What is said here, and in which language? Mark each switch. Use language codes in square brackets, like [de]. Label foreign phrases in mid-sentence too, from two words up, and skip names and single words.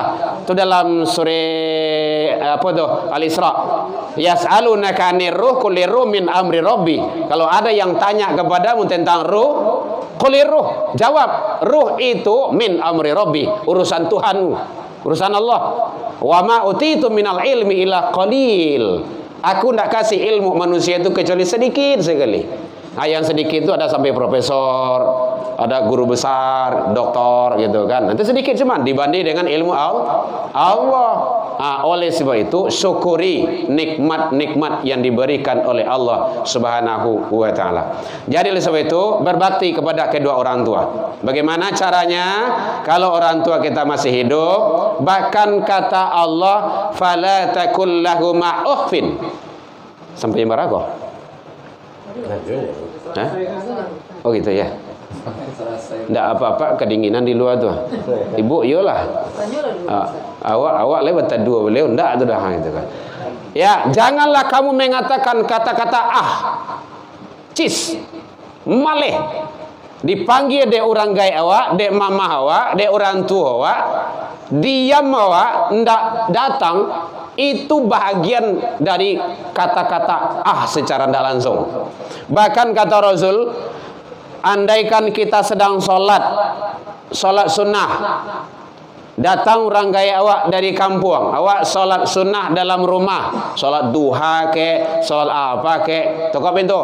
[id] Tu dalam surah apa tu? Al-Isra. [ar] Yas'alunaka 'anir ruh qul ruh min amri rabbi. [id] Kalau ada yang tanya kepadamu tentang ruh, [ar] qul ruh. [id] Jawab, ruh itu [ar] min amri rabbi, [id] urusan Tuhanmu, urusan Allah. [ar] Wa ma utitu minal ilmi illa qalil. [id] Aku tidak kasih ilmu manusia itu kecuali sedikit sekali. Yang sedikit itu ada sampai profesor, ada guru besar, doktor gitu kan. Nanti sedikit cuman dibanding dengan ilmu Allah. Oleh sebab itu syukuri nikmat-nikmat yang diberikan oleh Allah [ar] Subhanahu wa taala. [id] Jadi oleh sebab itu berbakti kepada kedua orang tua. Bagaimana caranya? Kalau orang tua kita masih hidup, bahkan kata Allah, [ar] fala takul lahuma ukhfin. [id] Sampai yang berapa? Oh gitu ya. Tidak apa-apa kedinginan di luar tu. [min] Ibu iyalah. Awak lewat dua beliau ndak tu dah gitu kan. [id] Ya, janganlah kamu mengatakan kata-kata cis, [min] maleh. Dipanggil dek orang gai awak, dek mama awak, dek orang tua awak, diam awak ndak datang. [id] Itu bahagian dari kata-kata secara tidak langsung. Bahkan kata Rasul, andaikan kita sedang sholat sunnah, datang orang gaya awak dari kampung, awak sholat sunnah dalam rumah, sholat duha ke, sholat apa ke, tokok pintu.